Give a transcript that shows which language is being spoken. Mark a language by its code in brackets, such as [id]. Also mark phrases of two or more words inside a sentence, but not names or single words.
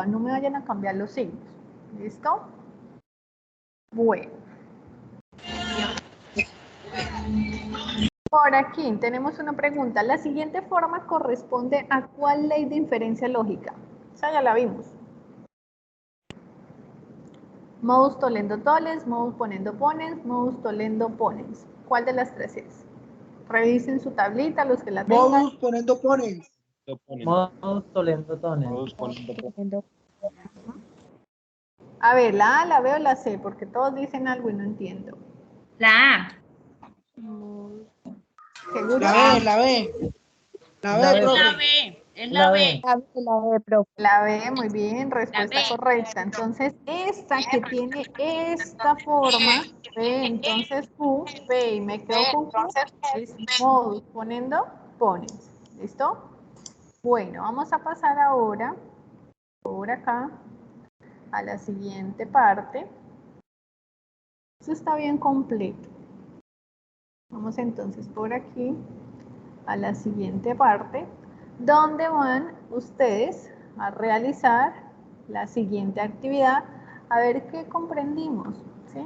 [es] No me vayan a cambiar los signos. ¿Listo? Bueno. Por aquí tenemos una pregunta. La siguiente forma corresponde a ¿cuál ley de inferencia lógica? Esa ya la vimos. [la] Modus tollendo tollens, modus ponendo ponens, modus tollendo ponens. [es] ¿Cuál de las 3 es? Revisen su tablita, los que la tengan. [la] Modus ponendo ponens. Modus tollendo tollens. [es] A ver, la A, la B o la C, porque todos dicen algo y no entiendo. La A. ¿Seguro? La B. La B, profe. Es la B. La B, muy bien, respuesta correcta. Entonces, esta que tiene esta forma, P, entonces Q, P, y me quedo con Q, es [la] modus ponendo ponens. [es] ¿Listo? Bueno, vamos a pasar ahora, por acá, a la siguiente parte. Eso está bien completo. Vamos entonces por aquí a la siguiente parte, donde van ustedes a realizar la siguiente actividad, a ver qué comprendimos, ¿sí?